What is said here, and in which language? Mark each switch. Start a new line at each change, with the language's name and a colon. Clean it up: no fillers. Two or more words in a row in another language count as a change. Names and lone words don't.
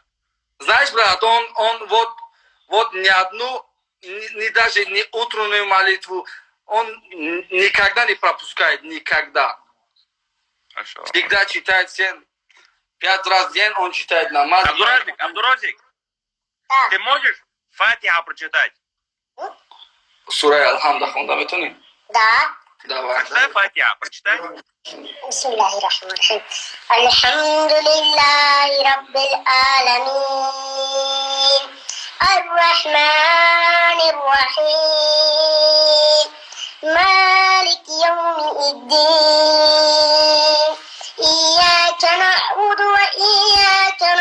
Russian: Знаешь, брат, он вот ни одну, даже не утреннюю молитву, он никогда не пропускает, никогда. Хорошо. Всегда читает 5 раз в день, он читает намаз. Абдурозик, ты можешь Фатиха прочитать?
Tajik: Сура Алхамда хонда метуни?
Russian: Да. Давай. Прочитай Фатиха, прочитай.
Arabic: بسم الله الرحمن الرحيم الحمد لله رب العالمين الرحمن الرحيم مالك يوم الدين إياك نعبد وإياك